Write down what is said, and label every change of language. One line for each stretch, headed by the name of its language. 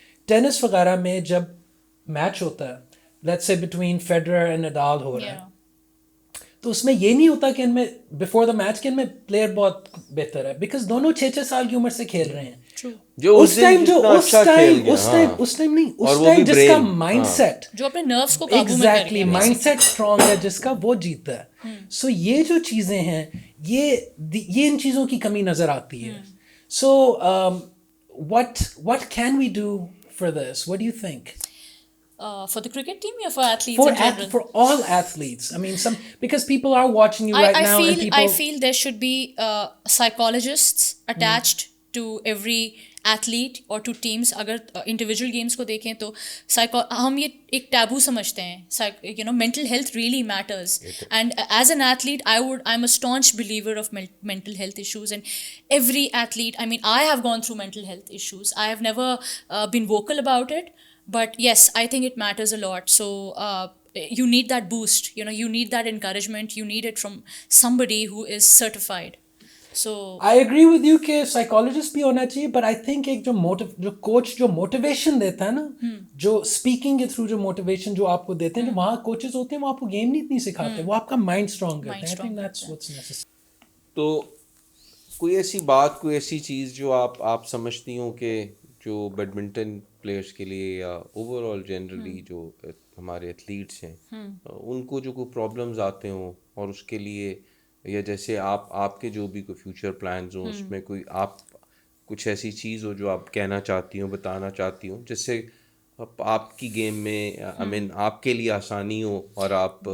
Urdu: Tennis وغیرہ میں جب میچ ہوتا ہے, let's say between Federer and Nadal ہو رہا ہے, تو اس میں یہ نہیں ہوتا کہ ان میں
English: before the match
Urdu: کہ ان میں پلیئر بہت بہتر ہے, بیکاز دونوں 6-6 سال کی عمر سے کھیل رہے ہیں. اس ٹائم جس کا مائنڈ سیٹ جو اپنے نروس کو قابو میں ایگزیکٹلی مائنڈ سیٹ اسٹرانگ ہے جس کا, وہ جیتا ہے. سو یہ جو چیزیں ہیں یہ ان چیزوں کی کمی نظر آتی ہے.
English: So what can we do for this? What do you think? For the cricket team or for athletes in general? For all athletes. I mean, because people are watching you right now. I feel there should be psychologists attached to every athlete or to teams.
Urdu: اگر individual games کو دیکھیں تو ہم یہ ایک taboo سمجھتے ہیں,
English: mental health really matters. And as an athlete, I'm a staunch believer of mental health issues. And every athlete, I mean, I have gone through mental health issues. I have never been vocal about it. But yes, I think it matters a lot. So you need that boost, you need that encouragement, you need it from somebody who is certified. So I agree with you
Urdu: کہ psychologist بھی ہونا چاہیے, but I think ایک جو coach جو motivation دیتا ہے نا, جو اسپیکنگ کے تھرو جو موٹیویشن جو آپ کو دیتے ہیں, جو وہاں کوچز ہوتے ہیں وہ آپ کو گیم نہیں اتنی سکھاتے, وہ آپ کا مائنڈ اسٹرانگ کرتے ہیں.
English: I think that's what's necessary.
Urdu: تو کوئی ایسی بات, کوئی ایسی چیز جو آپ سمجھتی ہوں کہ جو بیڈمنٹن پلیئرس کے لیے یا اوور آل جنرلی جو ہمارے ایتھلیٹس ہیں ان کو جو کوئی پرابلمز آتے ہوں, اور اس کے لیے یا جیسے آپ کے جو بھی کوئی فیوچر پلانز ہوں اس میں کوئی آپ کچھ ایسی چیز ہو جو آپ کہنا چاہتی ہوں, بتانا چاہتی ہوں, جس سے آپ کی گیم میں آپ کے لیے آسانی ہو اور آپ